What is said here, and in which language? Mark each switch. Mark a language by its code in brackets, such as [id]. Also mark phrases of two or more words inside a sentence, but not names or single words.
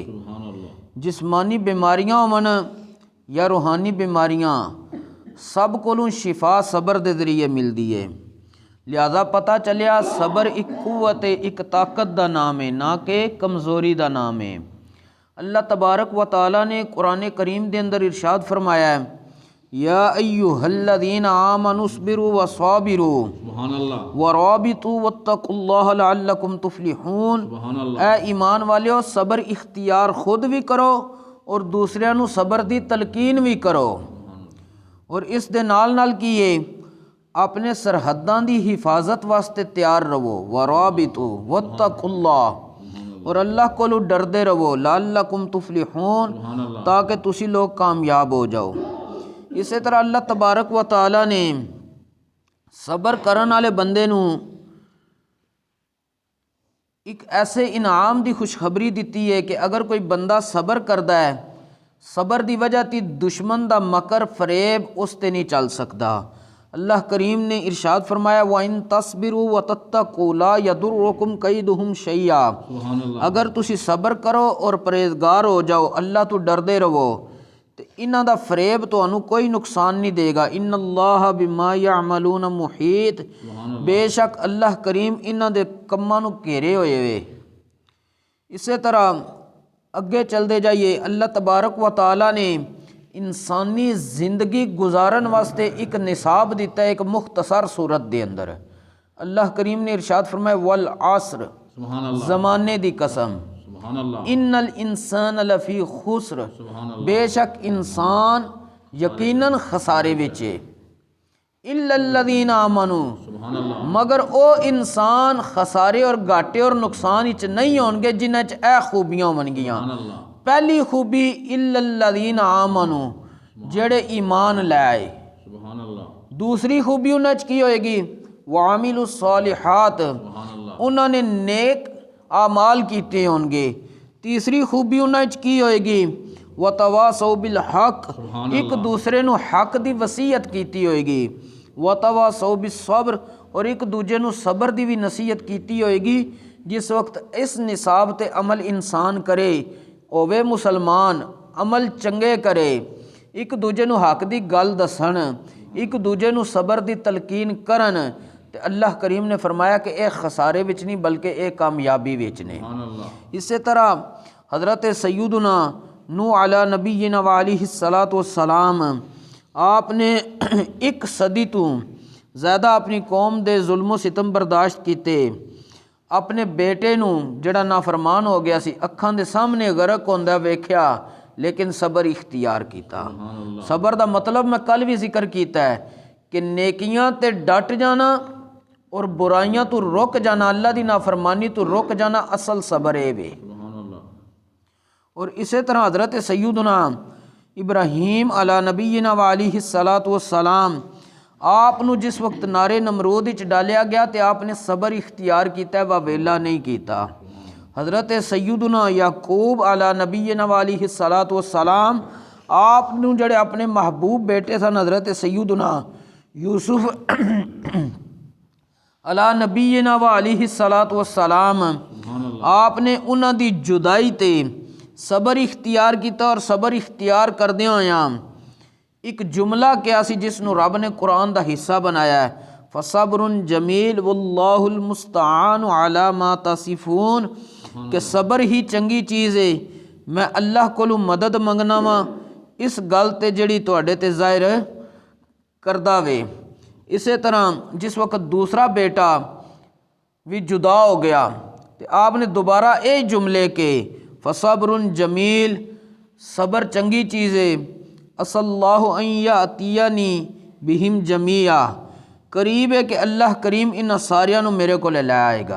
[pa] جسمانی بیماریاں ہون یا روحانی بیماریاں سب کولوں شفا صبر دے ذریعے ملدی ہے۔ لہذا پتہ چلیا صبر ایک قوت ہے، ایک طاقت دا نام ہے، نہ کہ کمزوری دا نام ہے۔ اللہ تبارک و تعالی نے قرآن کریم دے اندر ارشاد فرمایا ہے [ar] یا ایھا الذین آمنوا اصبروا وصابروا ورابطوا واتقوا اللہ لعلکم تفلحون۔ [pa] اے ایمان والیو صبر اختیار خود بھی کرو اور دوسریاں نو صبر دی تلقین بھی کرو، اور اس دے نال نال کیے اپنے سرحداں دی حفاظت واسطے تیار رہو، [ar] ورابطوا واتقوا اللہ، [pa] اور اللہ کولو ڈردے رہو، [ar] لعلکم تفلحون، [pa] تاکہ تسی لوگ کامیاب ہو جاؤ۔ اسی طرح اللہ تبارک و تعالی نے صبر کرن والے بندے نو ایک ایسے انعام دی خوشخبری دیتی ہے کہ اگر کوئی بندہ صبر کردا ہے، صبر دی وجہ تی دشمن دا مکر فریب اس تے نہیں چل سکدا۔ اللہ کریم نے ارشاد فرمایا [ar] وَإِن تَصْبِرُوا وَتَتَّقُوا لَا يَضُرُّكُمْ كَيْدُهُمْ شَيْئًا۔ [pa] اگر تسی صبر کرو اور پرہیزگار ہو جاؤ، اللہ تو ڈردے رہو، تو انہاں دا فریب تانوں کوئی نقصان نہیں دے گا۔ [ar] ان اللہ بما یعملون محیط، [pa] بے شک اللہ کریم انہاں دے کماں نو گھیرے ہوئے وے۔ اسی طرح اگے چلدے جائیے، اللہ تبارک و تعالی نے انسانی زندگی گزارن واسطے ایک نصاب دیتا ہے ایک مختصر صورت دے اندر۔ اللہ کریم نے ارشاد فرمایا والعصر، زمانے دی قسم، [ar] ان الانسان لفی خسر، [pa] بے شک انسان یقیناً خسارے وچ ہے، [ar] الا الذین آمنوا، [pa] مگر او انسان خسارے اور گھاٹے اور نقصان وچ نہیں ہون گے جنہاں وچ اے خوبیاں ہون گیاں۔ پہلی خوبی [ar] الا الذین آمنوا، [pa] جڑے ایمان لے آئے۔ دوسری خوبی انہاں وچ کی ہوئے گی [ar] وعامل الصالحات، [pa] انہوں نے نیک اعمال کیتے ہوں گے۔ تیسری خوبی انہاں وچ کی ہوئے گی [ar] وتواصوا بالحق، [pa] ایک دوسرے نو حق دی وصیت کیتی ہوئے گی۔ [ar] وتواصوا بالصبر، [pa] اور ایک دوجے نو صبر دی بھی نصیحت کیتی ہوئے گی۔ جس وقت اس نصاب تے عمل انسان کرے ہووے مسلمان، عمل چنگے کرے، ایک دوجے نو حق دی گل دسن، ایک دوجے نو صبر دی تلقین کرن، تے اللہ کریم نے فرمایا کہ اے خسارے وچ نہیں بلکہ اے کامیابی وچ نے۔ اسی طرح حضرت سیدنا نوح [ar] علی نبینا وعلیہ الصلاۃ والسلام، [pa] آپ نے ایک صدی تو زیادہ اپنی قوم دے ظلم و ستم برداشت کیتے، اپنے بیٹے نو جڑا نافرمان ہو گیا سی اکھاں دے سامنے غرق ہوندا ویکھیا، لیکن صبر اختیار کیتا۔ صبر دا مطلب میں کل بھی ذکر کیتا ہے کہ نیکیاں تے ڈٹ جانا اور برائیاں تو رک جانا، اللہ دی نافرمانی تو رک جانا، اصل صبر اے وے۔ اور اسی طرح حضرت سیدنا ابراہیم [ar] علی نبینا وعلیہ الصلاۃ والسلام، [pa] آپ نو جس وقت نارے نمرود وچ ڈالیا گیا تے آپ نے صبر اختیار کیتا ہے، ویلا نہیں کیتا۔ حضرت سیدنا یعقوب [ar] علی نبینا وعلیہ الصلاۃ والسلام، [pa] آپ نو جڑے اپنے محبوب بیٹے سن حضرت سیدنا یوسف علی [ar] نبینا وعلیہ الصلاۃ والسلام، [pa] آپ نے انہاں دی جدائی تے صبر اختیار کیتا، اور صبر اختیار کردیاں ہویاں ایک جملہ کیا سی جس نو رب نے قرآن دا حصہ بنایا ہے، [ar] فصبر جمیل واللہ المستعان علی ما تصفون، [pa] کہ صبر ہی چنگی چیز ہے، میں اللہ کولو مدد منگنا وا اس گل تے جڑی تواڈے تے ظاہر کردا وے۔ اسی طرح جس وقت دوسرا بیٹا بھی جدا ہو گیا تو آپ نے دوبارہ اے جملے کے [ar] فصبر جمیل، [pa] صبر چنگی چیز ہے، [ar] اصل اللہ ان یاتینی بہم جمیعا، [pa] قریب ہے کہ اللہ کریم ان ساریاں نو میرے کو لے آئے گا۔